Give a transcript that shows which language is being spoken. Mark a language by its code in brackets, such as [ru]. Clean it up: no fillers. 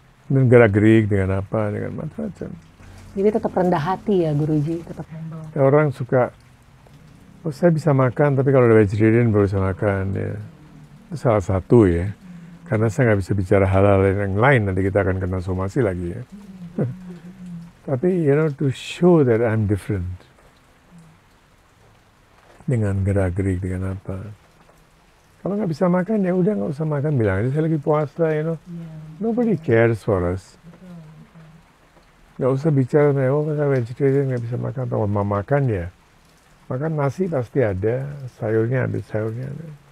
[id] Dengan gerak-gerik, dengan apa, dengan macam-macam. Jadi tetap rendah hati ya Guruji, tetap humble. Orang suka, oh saya bisa makan, tapi kalau udah vegetarian baru bisa makan ya. Itu salah satu ya. Karena saya nggak bisa bicara hal-hal yang lain, nanti kita akan kena somasi lagi ya. Tapi [en] to show that I'm different. [id] Dengan gerak-gerik, dengan apa. Kalau nggak bisa makan, ya udah nggak usah makan. Bilang aja saya lagi puasa, [en] Nobody cares for us. [id] Nggak usah bicara, oh saya vegetarian nggak bisa makan. Atau mau makan ya, makan nasi pasti ada, sayurnya ada, sayurnya ada.